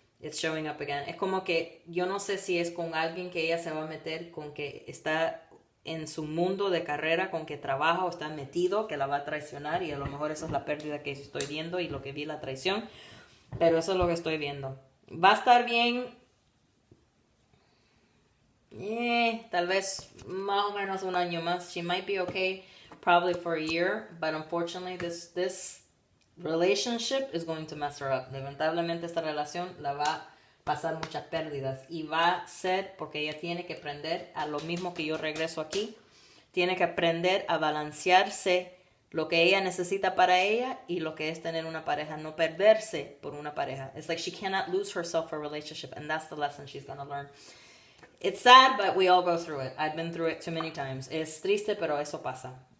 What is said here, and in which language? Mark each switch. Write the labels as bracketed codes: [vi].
[en] It's showing up again. [es] Es como que yo no sé si es con alguien que ella se va a meter, con que está en su mundo de carrera, con que trabaja o está metido, que la va a traicionar, y a lo mejor esa es la pérdida que estoy viendo y lo que vi la traición, pero eso es lo que estoy viendo. Va a estar bien Tal vez más o menos un año más. [en] She might be okay probably for a year, but unfortunately this relationship is going to mess her up. [es] Lamentablemente esta relación la va a pasar muchas pérdidas y va a ser porque ella tiene que aprender a lo mismo que yo regreso aquí. Tiene que aprender a balancearse lo que ella necesita para ella y lo que es tener una pareja, no perderse por una pareja. [en] It's like she cannot lose herself for a relationship, and that's the lesson she's going to learn. It's sad, but we all go through it. I've been through it too many times. [es] Es triste, pero eso pasa.